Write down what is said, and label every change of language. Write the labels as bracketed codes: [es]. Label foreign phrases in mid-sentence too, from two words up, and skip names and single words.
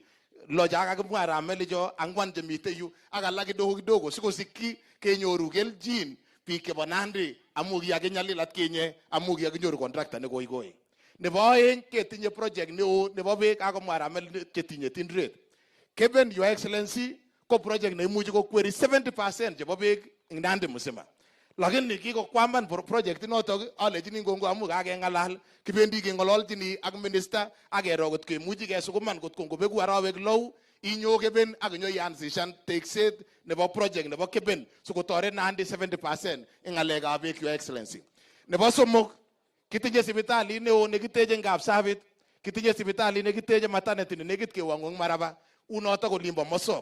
[kln] Lo cha kakimwa rameli cho angwan chemite yu ak alak kidogo kidogo sikosikyi kenyoru keljin biik chebo Nandi amu kiyakinyalil atkinye amu kiyakinyoru contractor nekoikoi. Nebo oeng ketinye project neo nebo beek akomwa rameli chetinye Tinderet. Keben [en] Your Excellency [kln] ko project neimuchi kokweri 70% chebo beek ing Nandi mzima. Lakini kikokwaman project inotok alechini ngongo amu kakengalal kibendi kengololjini ak minister akero kot kemuchi kesukuman kot kongobeku arawek low inyo Keben ak inyo yansishan tekset nebo project nebo Keben sikotoret Nandi 70% ing ngalekab beek [en] Your Excellency. [kln] Nebo somok kitinye sipitali neo nekiteje Kapsabet, kitinye sipitali nekiteje maternity nekit kewang'ong Maraba, unotok Olimbo Mosop.